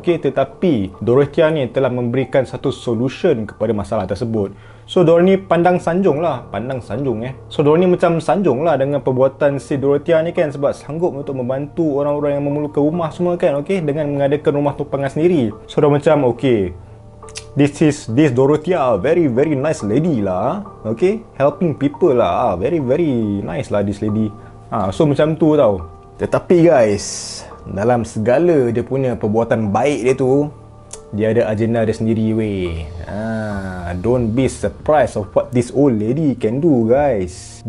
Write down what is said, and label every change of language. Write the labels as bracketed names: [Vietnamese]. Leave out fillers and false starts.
[Malay] Okay, tetapi Dorothea ni telah memberikan satu solution kepada masalah tersebut. So diorang ni pandang sanjung. So diorang ni macam sanjung lah dengan perbuatan si Dorothea ni kan, sebab sanggup untuk membantu orang-orang yang memerlukan rumah semua kan. Okay, dengan mengadakan rumah tumpangan sendiri. So diorang macam [English] okay, this Dorothea very very nice lady lah. Okay, helping people lah, very very nice lah this lady. [Malay] So macam tu tau. Tetapi guys, dalam segala dia punya perbuatan baik dia tu, dia ada agenda dia sendiri weh. [English] Don't be surprised of what this old lady can do guys.